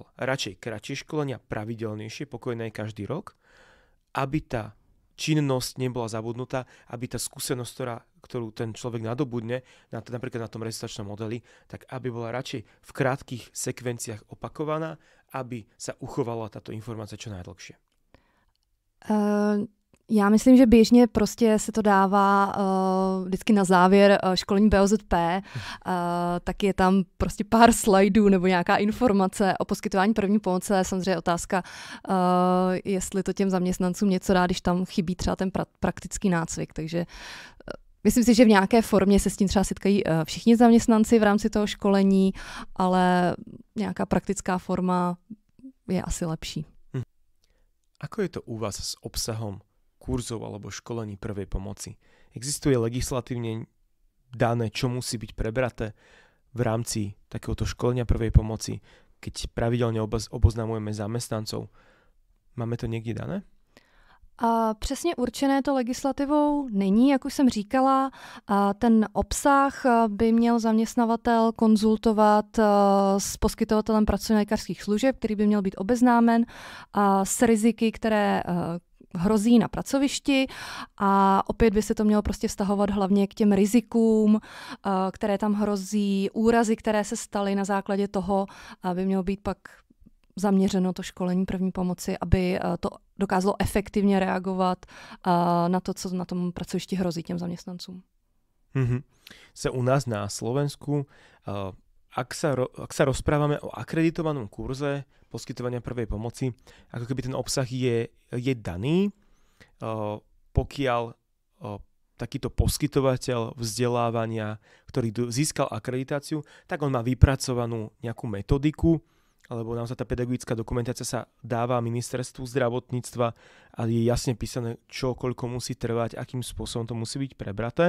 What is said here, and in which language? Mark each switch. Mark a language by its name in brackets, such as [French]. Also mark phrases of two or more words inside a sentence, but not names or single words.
[Slovak] Radšej kratšie školenia, pravidelnejšie, pokojné každý rok, aby tá činnosť nebola zabudnutá, aby tá skúsenosť, ktorú ten človek nadobudne, napríklad na tom resuscitačnom modeli, tak aby bola radšej v krátkych sekvenciách opakovaná, aby sa uchovala táto informácia čo najdlhšie. [Czech] Já myslím, že běžně prostě se to dává vždycky na závěr školení BOZP, tak je tam prostě pár slajdů nebo nějaká informace o poskytování první pomoci. Samozřejmě otázka, jestli to těm zaměstnancům něco dá, když tam chybí třeba ten praktický nácvik. Takže myslím si, že v nějaké formě se s tím třeba setkají všichni zaměstnanci v rámci toho školení, ale nějaká praktická forma je asi lepší. [Slovak] Ako je to u vás s obsahom kurzov alebo školení prvej pomoci? Existuje legislatívne dané, čo musí byť prebraté v rámci takéhoto školenia prvej pomoci, keď pravidelne oboznamujeme zamestnancov? Máme to niekde dané? [Czech] Přesně určené to legislativou není, jak už jsem říkala. Ten obsah by měl zaměstnavatel konzultovat s poskytovatelem pracovně-lékařských služeb, který by měl být obeznámen s riziky, které hrozí na pracovišti a opět by se to mělo prostě vztahovat hlavně k těm rizikům, které tam hrozí, úrazy, které se staly na základě toho, by mělo být pak zaměřeno to školení první pomoci, aby to dokázalo efektivně reagovat na to, co na tom pracovišti hrozí těm zaměstnancům. [Slovak] Sa u nás na Slovensku, ak sa rozprávame o akreditovanom kurze poskytovania prvej pomoci, ako keby ten obsah je daný, pokiaľ takýto poskytovateľ vzdelávania, ktorý získal akreditáciu, tak on má vypracovanú nejakú metodiku, alebo naozaj tá pedagogická dokumentácia sa dáva ministerstvu zdravotníctva a je jasne písané, čo koľko musí trvať, akým spôsobom to musí byť prebraté.